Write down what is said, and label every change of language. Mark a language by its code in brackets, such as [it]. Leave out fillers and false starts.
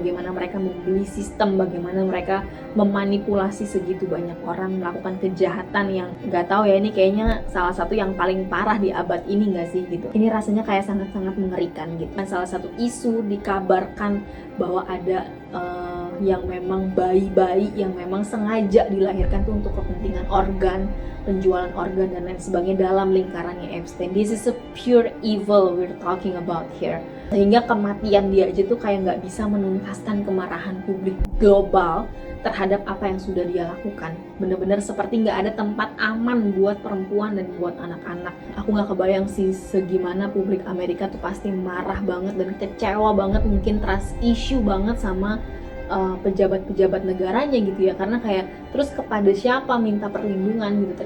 [id] Bagaimana mereka membeli sistem, bagaimana mereka memanipulasi segitu banyak orang, melakukan kejahatan yang nggak tahu ya, ini kayaknya salah satu yang paling parah di abad ini nggak sih gitu. Ini rasanya kayak sangat-sangat mengerikan gitu. Dan salah satu isu dikabarkan bahwa ada yang memang bayi-bayi yang memang sengaja dilahirkan tuh untuk kepentingan organ, penjualan organ dan lain sebagainya dalam lingkarannya Epstein. [en] This is a pure evil we're talking about here. [id] Sehingga kematian dia aja tuh kayak nggak bisa menuntaskan kemarahan publik global terhadap apa yang sudah dia lakukan. Bener-bener seperti nggak ada tempat aman buat perempuan dan buat anak-anak. Aku nggak kebayang sih segimana publik Amerika tuh pasti marah banget dan kecewa banget, mungkin trust issue banget sama pejabat-pejabat negaranya gitu ya, karena kayak terus kepada siapa minta perlindungan gitu.